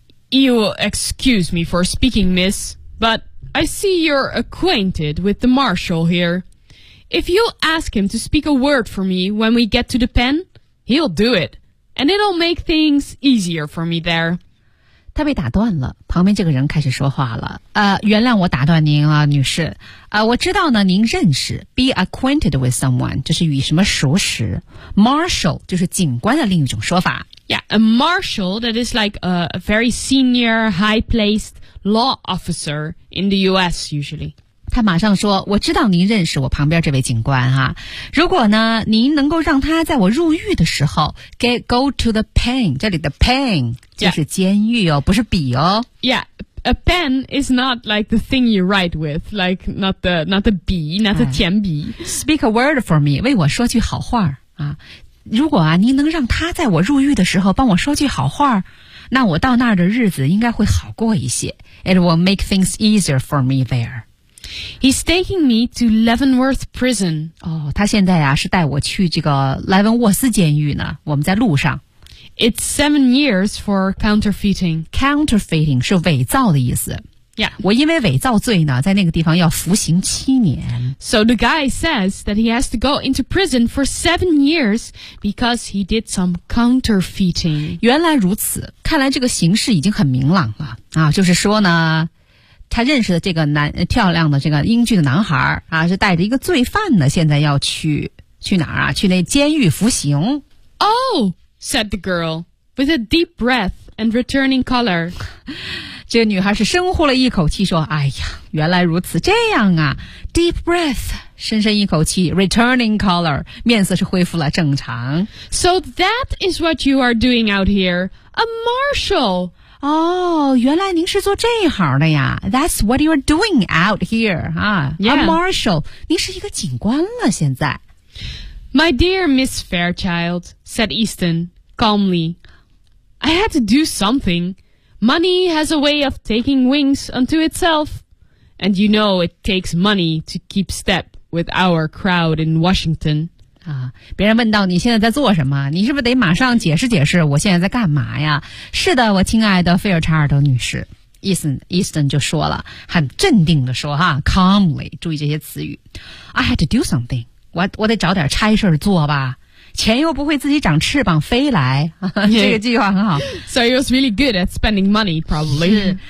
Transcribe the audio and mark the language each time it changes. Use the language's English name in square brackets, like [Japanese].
[English] You'll excuse me for speaking, miss, but I see you're acquainted with the marshal here. If you'll ask him to speak a word for me when we get to the pen, he'll do it, and it'll make things easier for me there. [Chinese] 他被打断了，旁边这个人开始说话了。原谅我打断您了，女士。我知道呢，您认识 [English] be acquainted with someone， [Chinese] 就是与什么熟识。 Marshal 就是警官的另一种说法。 [English] Yeah, a marshal that is like a very senior, high-placed law officer in the U.S. usually. [Chinese] 他马上说，我知道您认识我旁边这位警官啊，如果呢您能够让他在我入狱的时候 [English] go to the pen， [Chinese] 这里的 pen 就是监狱哦、 [English] yeah. [Chinese] 不是笔哦。 [English] Yeah, a pen is not like the thing you write with, like not the [Chinese] 笔 [English] not the [Chinese] 铅笔。 [English] Speak a word for me, [Chinese] 为我说句好话啊。如果啊您能让他在我入狱的时候帮我说句好话，那我到那儿的日子应该会好过一些。 [English] It will make things easier for me there. He's taking me to Leavenworth Prison. [Chinese] 哦，他现在啊是带我去这个莱文沃斯监狱呢。我们在路上。 [English] It's 7 years for counterfeiting. [Chinese] Counterfeiting 是伪造的意思。 [English] Yeah. [Chinese] 我因为伪造罪呢，在那个地方要服刑7年。 [English] So the guy says that he has to go into prison for 7 years because he did some counterfeiting. [Chinese] 原来如此，看来这个形势已经很明朗了啊，就是说呢。他认识的这个男漂亮的这个英俊的男孩啊，是带着一个罪犯呢，现在要去哪儿啊？去那监狱服刑。 [English] Oh, said the girl with a deep breath and returning color. [Chinese] 这个女孩是深呼了一口气说：“哎呀，原来如此，这样啊。 ” [English] Deep breath, [Chinese] 深深一口气 ， [English] returning color, [Chinese] 面色是恢复了正常。 [English] So that is what you are doing out here, a marshal. [Chinese] 哦，原来您是做这行的呀。 [English] That's what you're doing out here, huh? Yeah. A marshal. [Chinese] 您是一个警官了现在。 [English] My dear Miss Fairchild, said Easton, calmly, I had to do something. Money has a way of taking wings unto itself. And you know it takes money to keep step with our crowd in Washington. [Chinese] 啊，别人问到你现在在做什么，你是不是得马上解释解释我现在在干嘛呀？是的，我亲爱的菲尔查尔德女士。 Easton 就说了，很镇定地说哈 ，calmly， 注意这些词语。 I had to do something，我得找点差事做吧。钱又不会自己长翅膀飞来，这个计划很好。 [English] So he was really good at spending money, probably.